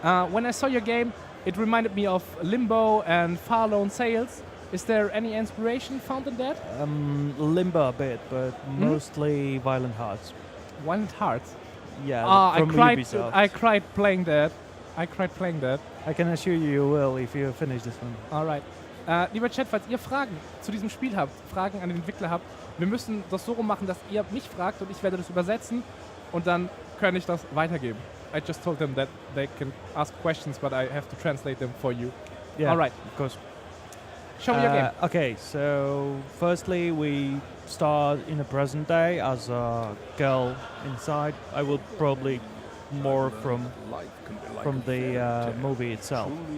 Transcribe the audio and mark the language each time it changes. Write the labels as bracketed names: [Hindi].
[English] When I saw your game, it reminded me of Limbo and Far Lone Sails. Is there any inspiration found in that? Limbo a bit, but mostly Violent Hearts. Violent Hearts? Yeah, from Ubisoft. I cried playing that. I can assure you will if you finish this one. Alright. [German] Lieber Chat, falls ihr Fragen zu diesem Spiel habt, Fragen an den Entwickler habt, wir müssen das so rum machen, dass ihr mich fragt und ich werde das übersetzen und dann kann ich das weitergeben. [English] I just told them that they can ask questions, but I have to translate them for you. Yeah, Alright. of course. Show me your game. Okay, so firstly we start in the present day as a girl inside. I will probably more from the movie itself.